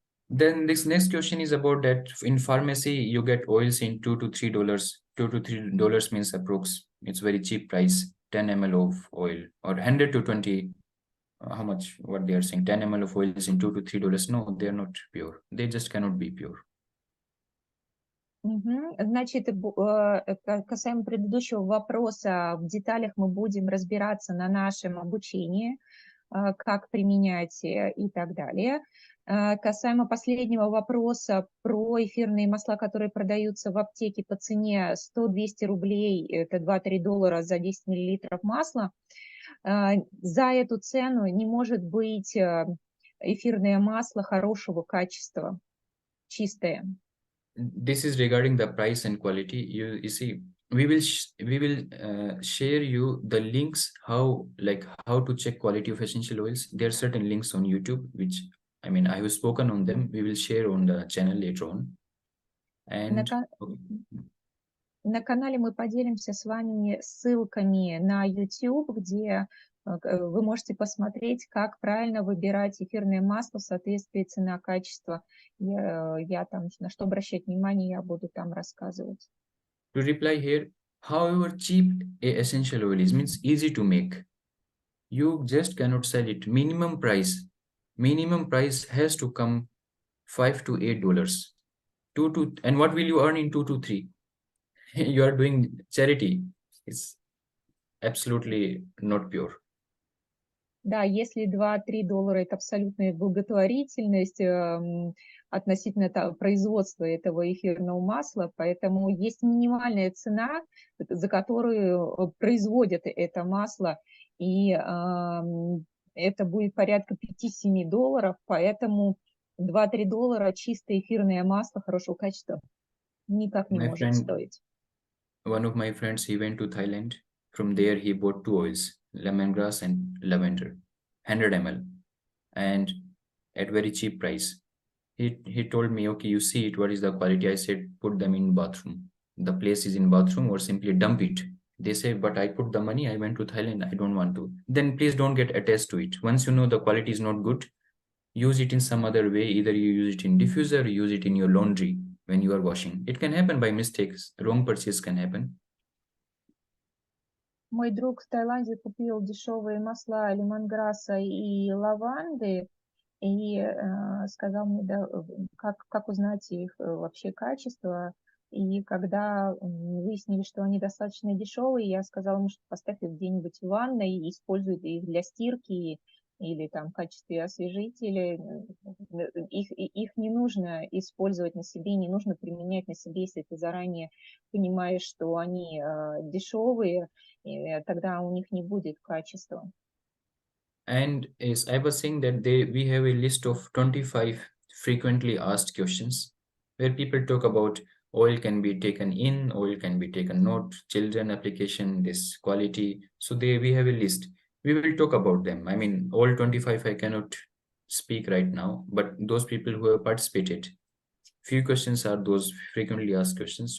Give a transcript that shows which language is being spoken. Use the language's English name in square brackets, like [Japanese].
[English] Then this next question is about that in pharmacy, you get oils in $2 to $3. $2 to $3 means approx. It's very cheap price, 10 ml of oil or 100 to 20. How much? What they are saying? 10 ml of oil is in $2 to $3. No, they are not pure. They just cannot be pure. [Russian] Значит, касаемо предыдущего вопроса, в деталях мы будем разбираться на нашем обучении, как применять и так далее. Касаемо последнего вопроса про эфирные масла, которые продаются в аптеке по цене 100-200 рублей, это $2-3 за 10 миллилитров масла, за эту цену не может быть эфирное масло хорошего качества, чистое. [English] This is regarding the price and quality. You see, we will share you the links how to check quality of essential oils. There are certain links on YouTube which I mean I have spoken on them. We will share on the channel later on. And [Russian] На канале мы поделимся с вами ссылками на YouTube, где вы можете посмотреть, как правильно выбирать эфирное масло в соответствии цена-качество. Я там, на что обращать внимание, я буду там рассказывать. [English] To reply here, however cheap a essential oil is, means easy to make. You just cannot sell it. Minimum price has to come $5 to $8. And what will you earn in 2 to 3? You are doing charity. It's absolutely not pure. Да, если 2-3 доллара это абсолютная благотворительность относительно производства этого эфирного масла, поэтому есть минимальная цена, за которую производят это масло, и это будет порядка 5-7 долларов, поэтому 2-3 доллара чистое эфирное масло хорошего качества никак не может стоить. One of my friends, he went to Thailand. From there, he bought 2 oils, lemongrass and lavender, 100 ml, and at very cheap price. He told me, okay, you see it, what is the quality? I said, put them in bathroom. The place is in bathroom, or simply dump it. They say, but I put the money, I went to Thailand, I don't want to. Then please don't get attached to it. Once you know the quality is not good, use it in some other way. Either you use it in diffuser, or use it in your laundry when you are washing. It can happen by mistakes. Wrong purchase can happen. [Russian] Мой друг в Таиланде купил дешевые масла лемонграсса и лаванды и сказал мне, да, как узнать их вообще качество. И когда выяснили, что они достаточно дешевые, я сказала ему, что поставь их где-нибудь в ванной и используй их для стирки или там в качестве освежителя. Их не нужно использовать на себе, не нужно применять на себе, если ты заранее понимаешь, что они дешевые, и тогда у них не будет качества. [English] And as I was saying that we have a list of 25 frequently asked questions where people talk about oil can be taken in, oil can be taken out, children application, this quality. So we have a list. We will talk about them. I mean, all 25 I cannot speak right now, but those people who have participated, few questions are those frequently asked questions.